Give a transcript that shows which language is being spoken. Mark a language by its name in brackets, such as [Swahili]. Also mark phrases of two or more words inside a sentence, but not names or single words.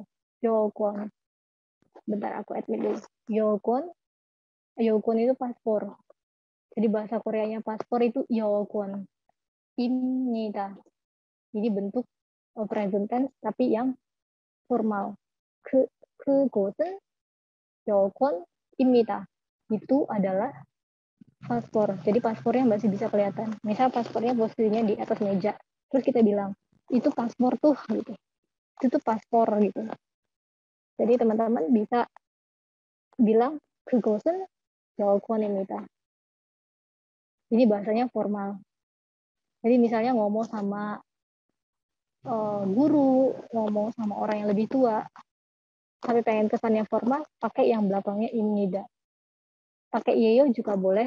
[Indonesian] Yokon. Bentar aku admit dulu. Yokon. Yokon itu paspor. Jadi bahasa Koreanya paspor itu yokon. Imnida. Jadi bentuk [English] present tense [Indonesian] tapi yang formal. [Korean] 그곳은 여권입니다. [Indonesian] Itu adalah paspor. Jadi paspornya masih bisa kelihatan. Misal paspornya posisinya di atas meja. Terus kita bilang, itu paspor tuh gitu. Itu tuh paspor gitu. Jadi teman-teman bisa bilang [Korean] 그곳은 여권입니다. [Indonesian] Ini bahasanya formal. Jadi misalnya ngomong sama guru, ngomong sama orang yang lebih tua, tapi pengen kesannya formal, pakai yang belakangnya imnida. Pakai yeyo juga boleh.